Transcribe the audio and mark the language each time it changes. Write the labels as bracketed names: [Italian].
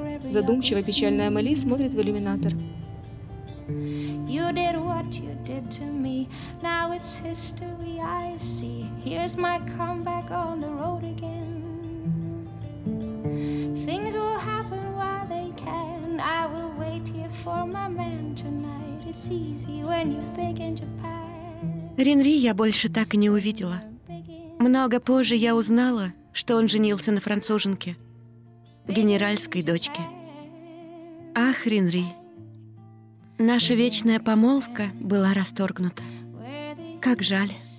[Russian] Задумчиво печальная Эмили смотрит в иллюминатор. [English] You did what you did to me. Now it's history I see. Here's my comeback on the road again. Things will happen while they can. I will wait here for my man tonight. It's easy when you're big in Japan. [Russian] Ренри я больше так и не увидела. Много позже я узнала, что он женился на француженке, генеральской дочке. Ах, Ренри. Наша вечная помолвка была расторгнута. Как жаль.